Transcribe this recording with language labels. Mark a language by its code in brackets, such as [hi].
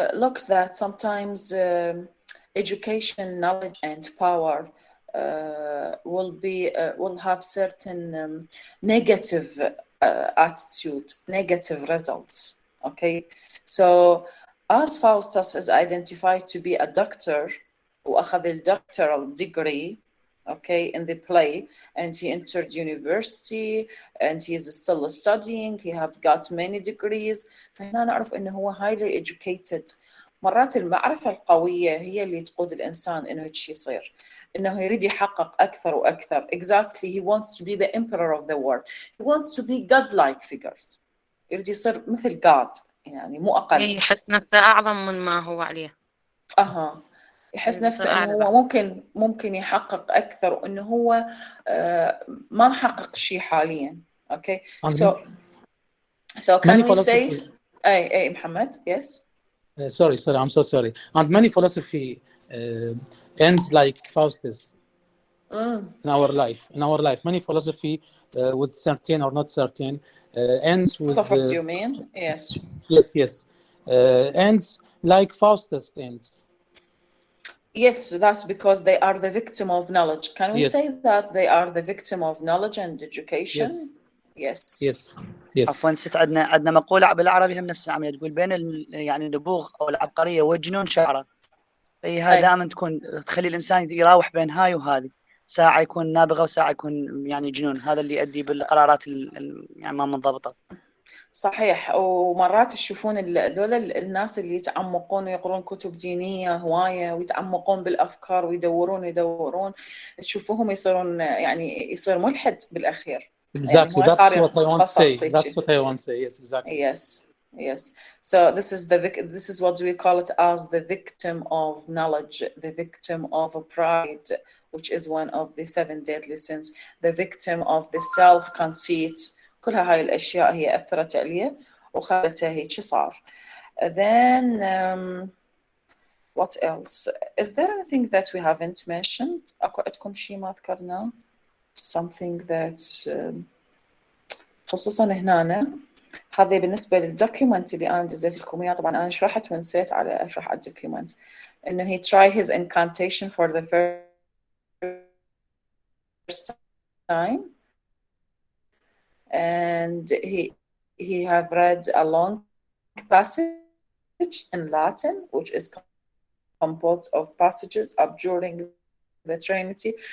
[en] Look, that sometimes education, knowledge, and power will have certain negative attitude, negative results. Okay, so as Faustus is identified to be a doctor, [ar] وأخذ الدoctoral degree, [en] okay, in the play, and he entered university and he is still studying, he have got many degrees. [ar] فهنا نعرف انه هو [en] highly educated. [ar] مرات المعرفة القوية هي اللي تقود الإنسان إنه هيك يصير، إنه يريد يحقق أكثر وأكثر. [en] Exactly, he wants to be the emperor of the world. He wants to be godlike figures. [ar] يريد يصير مثل God، يعني مو أقل. يحس نفسه أعظم من ما هو عليه. يحس نفسه إنه هو ممكن يحقق أكثر، وإنه هو ما محقق شيء حاليا. [en] Okay, so can we say أي محمد? Yes. Sorry, I'm so sorry. And many philosophy ends like Faustus in our life. Many philosophy with certain or not certain ends with. Philosophers, you mean? Yes. Yes. Ends like Faustus ends. Yes, that's because they are the victim of knowledge. Can we say that they are the victim of knowledge and education? Yes. [ar] عفوا ست، عندنا مقولة بالعربي هم نفس العملية، تقول بين يعني النبوغ أو العبقرية والجنون شعرة. فهي دائما تكون تخلي الإنسان يراوح بين هاي وهذه، ساعة يكون نابغة وساعة يكون يعني جنون. هذا اللي يؤدي بالقرارات يعني ما منضبطة. صحيح. ومرات تشوفون هذول الناس اللي يتعمقون ويقرون كتب دينية هواية ويتعمقون بالأفكار ويدورون تشوفوهم يصيرون يعني يصير ملحد بالأخير. [en] Exactly. [ar] يعني [en] That's what I want to say. That's what I want to say. Yes, exactly. Yes. So this is what we call it as the victim of knowledge, the victim of pride, which is one of the 7 deadly sins, the victim of the self-conceit. [ar] كل هاي الأشياء هي أثرت عليه وخلته هيك صار. [en] Then what else? Is there anything that we haven't mentioned? [ar] أكو عندكم شيء ما ذكرناه? [en] Something that [ar] خصوصا هنا هذا بالنسبة للدوكيومنت اللي أنا دزيت لكم إياه. طبعا أنا شرحت ونسيت على أشرح على الدوكيومنت إنه [en] he tried his incantation for the first time and he have read a long passage in Latin which is composed of passages abjuring the Trinity.